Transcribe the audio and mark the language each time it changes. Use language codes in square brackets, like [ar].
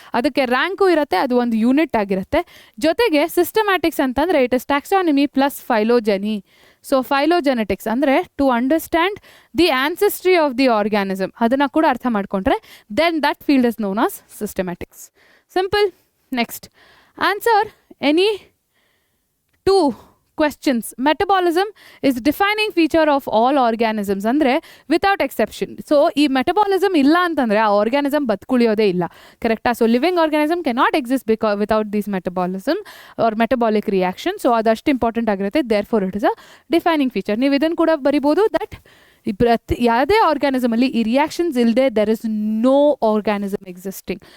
[kn] ಅದಕ್ಕೆ ರ್ಯಾಂಕು ಇರುತ್ತೆ, ಅದು ಒಂದು ಯೂನಿಟ್ ಆಗಿರುತ್ತೆ. ಜೊತೆಗೆ ಸಿಸ್ಟಮ್ಯಾಟಿಕ್ಸ್ ಅಂತಂದರೆ [en] It is taxonomy plus phylogeny. So phylogenetics ಅಂದರೆ to understand the ancestry of the organism, [kn] ಅದನ್ನು ಕೂಡ ಅರ್ಥ ಮಾಡಿಕೊಂಡ್ರೆ [en] Then that field is known as systematics. Simple. Next, answer any two questions. Metabolism is defining feature of all organisms, ಅಂದರೆ without exception. [kn] So ಈ metabolism ಇಲ್ಲ ಅಂತಂದರೆ ಆ ಆರ್ಗ್ಯಾನಿಸಮ್ ಬದುಕುಳಿಯೋದೇ ಇಲ್ಲ. ಕರೆಕ್ಟಾ? [en] So living organism can not exist without this metabolism or metabolic reaction. [kn] So ಅದಷ್ಟು important ಆಗಿರುತ್ತೆ. [en] Therefore it is a defining feature. [kn] ನೀವು ಇದನ್ನು ಕೂಡ ಬರಿಬೋದು [en] that [kn] ಯಾವುದೇ ಆರ್ಗ್ಯಾನಿಸಮಲ್ಲಿ ಈ ರಿಯಾಕ್ಷನ್ಸ್ ಇಲ್ಲದೆ [en] There is no organism existing.